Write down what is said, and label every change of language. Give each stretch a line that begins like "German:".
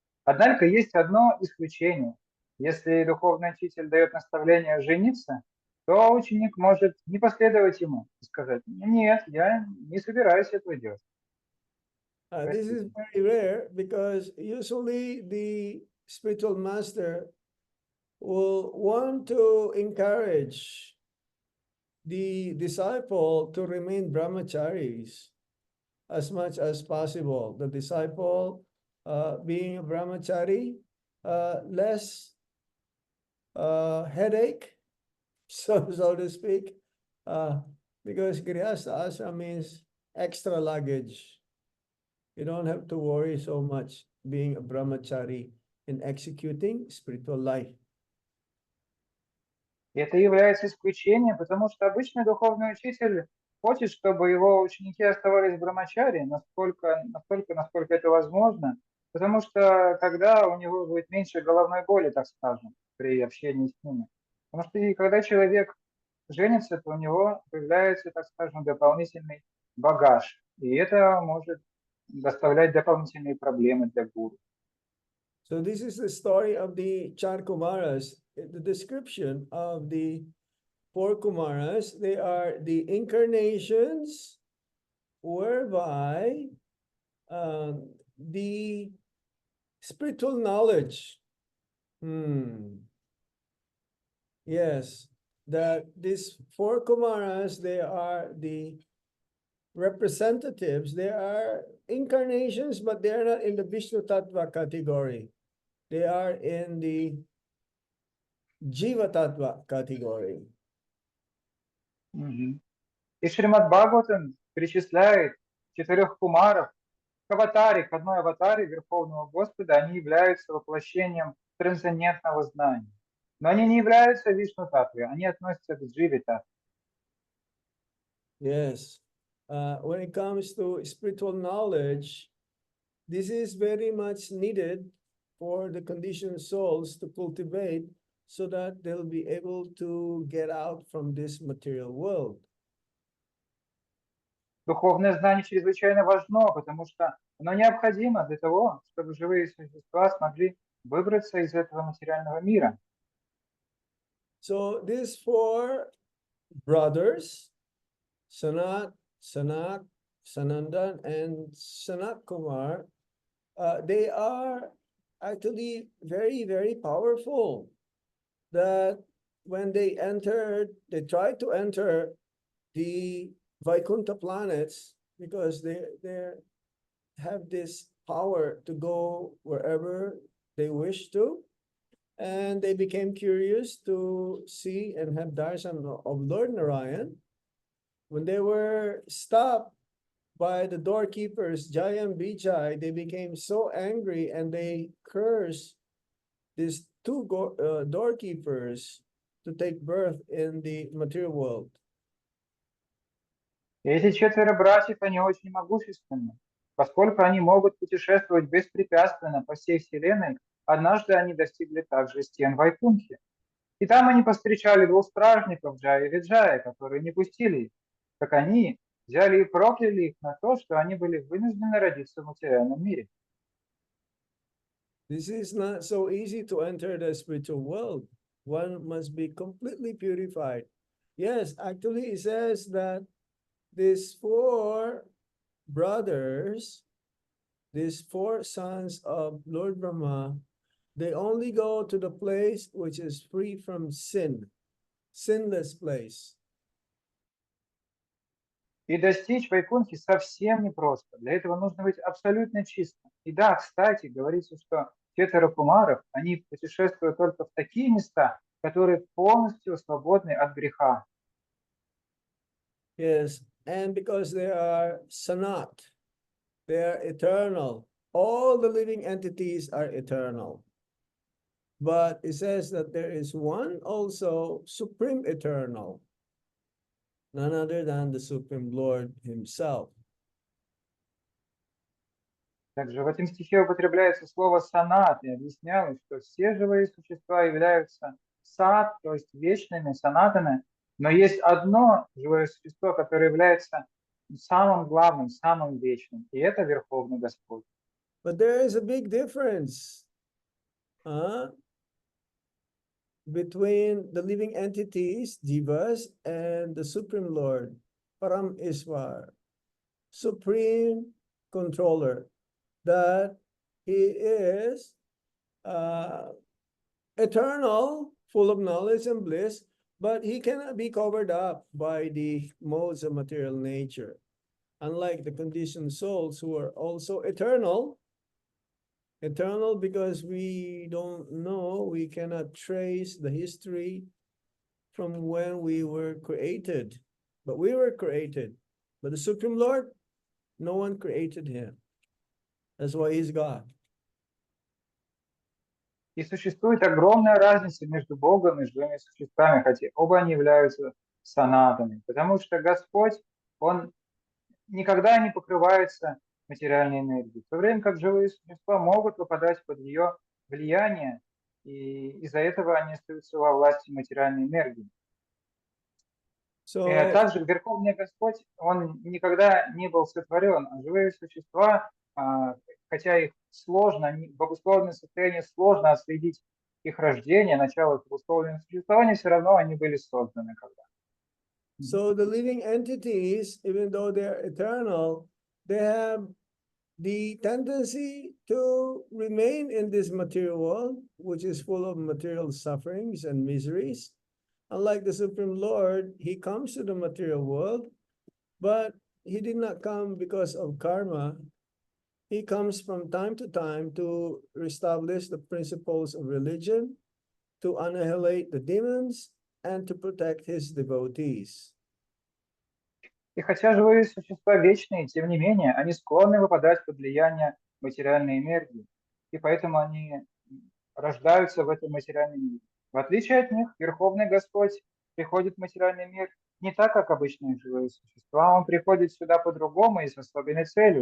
Russian: Однако есть одно исключение. Если духовный учитель дает наставление жениться, то ученик может не последовать ему и сказать: нет, я не собираюсь этого делать.
English: This is very rare because usually the spiritual master will want to encourage the disciple to remain brahmacharis as much as possible. The disciple being a brahmachari, less headache, so to speak, because grihastha ashram means extra luggage. You don't have to worry so much being a brahmachari in executing spiritual life.
Russian: И это является исключением, потому что обычный духовный учитель хочет, чтобы его ученики оставались брамачари, насколько это возможно, потому что тогда у него будет меньше головной боли, так скажем, при общении с ними. Потому что когда человек женится, то у него появляется, так скажем, дополнительный багаж, и это может доставлять дополнительные проблемы для гуру.
English: So this is the story of the Char Kumaras. The description of the 4 Kumaras, they are the incarnations whereby the spiritual knowledge, yes, that these 4 Kumaras, they are the representatives, they are incarnations, but they are not in the Vishnu Tattva category. They are in the Jiva Tattva category.
Russian: И Шримад Бхагаватам перечисляет 4 кумаров к аватаре, к одной аватаре Верховного Господа. Они являются воплощением трансцендентного знания. Но они не являются Вишну Татвой, они относятся к Дживе Татве.
English: Yes. When it comes to spiritual knowledge, this is very much needed for the conditioned souls to cultivate so that they'll be able to get out from this material world.
Russian: Духовное знание чрезвычайно важно, потому что оно необходимо для того, чтобы живые существа смогли выбраться из этого материального мира.
English: So these 4 brothers, Sanat, Sanak, Sanandan, and Sanat Kumar, they are actually very, very powerful. That when they tried to enter the Vaikuntha planets because they have this power to go wherever they wish to. And they became curious to see and have darshan of Lord Narayan. When they were stopped by the doorkeepers, Jai and Vijay, they became so angry and they cursed these 2 doorkeepers to take birth in the material world.
Russian: И эти 4 братьев, они очень могущественны. Поскольку они могут путешествовать беспрепятственно по всей Вселенной, однажды они достигли также стен Вайкунхи. И там они повстречали 2 стражников, Джая и Виджая, которые не пустили их. Так они взяли и прокляли их на то, что они были вынуждены родиться в материальном мире.
English: This is not so easy to enter the spiritual world. One must be completely purified. Yes, actually, it says that these four brothers, these four sons of Lord Brahma, they only go to the place which is free from sin, sinless place.
Russian: И достичь Вайкунхи совсем непросто. Для этого нужно быть абсолютно чистым. И да, кстати, говорится, что четверо кумаров, они путешествуют только в такие места, которые полностью свободны от греха.
English: Yes, and because they are sanat, they are eternal. All the living entities are eternal. But it says that there is one also supreme eternal, none other than the Supreme Lord Himself.
Russian: Также в этом стихе употребляется слово «санат», и объяснялось, что все живые существа являются сат, то есть вечными, санатами, но есть одно живое существо, которое является самым главным, самым вечным, и это Верховный Господь.
English: But there is a big difference between the living entities, Jivas, and the Supreme Lord, Param Iswar, Supreme Controller, that He is eternal, full of knowledge and bliss, but He cannot be covered up by the modes of material nature. Unlike the conditioned souls who are also eternal because we don't know, we cannot trace the history from when we were created. But we were created. But the Supreme Lord, no one created Him. That's why He's God.
Russian: И существует огромная разница между Богом и живыми существами, хотя оба они являются санатами, потому что Господь, Он никогда не покрывается материальной энергией, в то время как живые существа могут попадать под ее влияние, и из-за этого они остаются во власти материальной энергии.
English: So,
Russian: Также Верховный Господь, Он никогда не был сотворен, а живые существа, хотя их сложно, в обусловленном состоянии сложно отследить их рождение, начало их обусловленного существования, все равно они были созданы когда-то.
English: so the living entities, even though they're eternal, they have the tendency to remain in this material world, which is full of material sufferings and miseries. Unlike the Supreme Lord, He comes to the material world, but He did not come because of karma. He comes from time to time to reestablish the principles of religion, to annihilate the demons, and to protect His devotees.
Russian: И хотя живые существа вечные, тем не менее, они склонны выпадать под влияние материальной энергии, и поэтому они рождаются в этом материальном мире. В отличие от них, Верховный Господь приходит в материальный мир не так, как обычные живые существа, Он приходит сюда по-другому и с особенной целью.